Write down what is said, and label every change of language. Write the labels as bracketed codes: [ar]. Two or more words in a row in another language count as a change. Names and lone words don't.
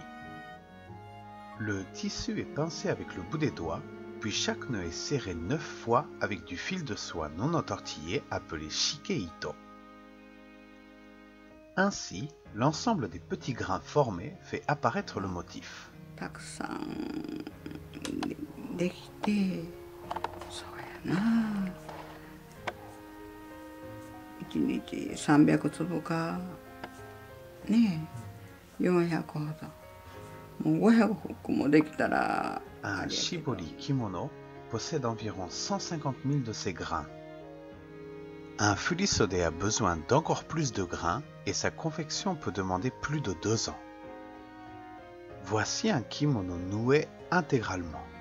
[fr] Le tissu est pincé avec le bout des doigts, puis chaque nœud est serré 9 fois avec du fil de soie non entortillé appelé shikeito. Ainsi, l'ensemble des petits grains formés fait apparaître le motif. [ja] たくさんできて、そうやな。1日300粒かねえ400ほど。もう500服もできたら。 [fr] Un shibori kimono possède environ 150 000 de ces grains. Un fulisode a besoin d'encore plus de grains et sa confection peut demander plus de 2 ans. Voici un kimono noué intégralement.